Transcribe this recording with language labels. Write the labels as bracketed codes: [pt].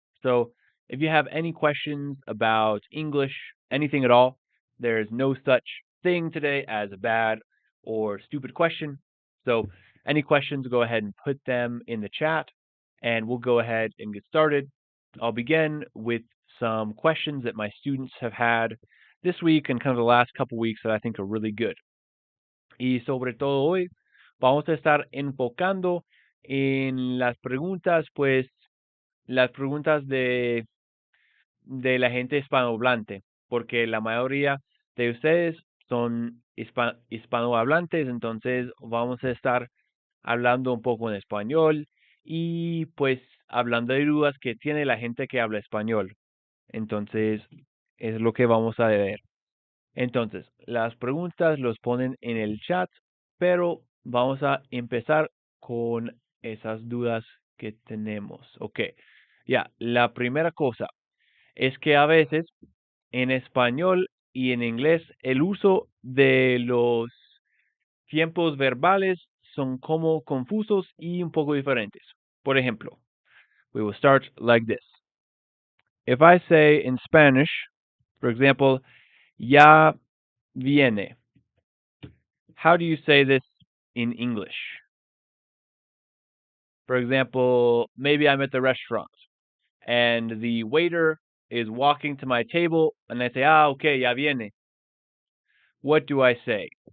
[en] So, if you have any questions about English, anything at all, there's no such thing today as a bad or stupid question. So, any questions, go ahead and put them in the chat and we'll go ahead and get started. I'll begin with some questions that my students have had this week and kind of the last couple weeks that I think are really good. [es] Y sobre todo hoy vamos a estar enfocando en las preguntas, pues las preguntas de la gente hispanohablante, porque la mayoría de ustedes son hispanohablantes, entonces vamos a estar hablando un poco en español y pues hablando de dudas que tiene la gente que habla español. Entonces es lo que vamos a ver. Entonces, las preguntas los ponen en el chat, pero vamos a empezar con esas dudas que tenemos. Ok, ya, la primera cosa es que a veces en español y en inglés el uso de los tiempos verbales son como confusos y un poco diferentes. Por ejemplo, [en] we will start like this. If I say in Spanish, for example, [es] ya viene, [en] how do you say this in English? For example, maybe I'm at the restaurant and the waiter is walking to my table and I say, okay, [es] ya viene. [en] What do I say?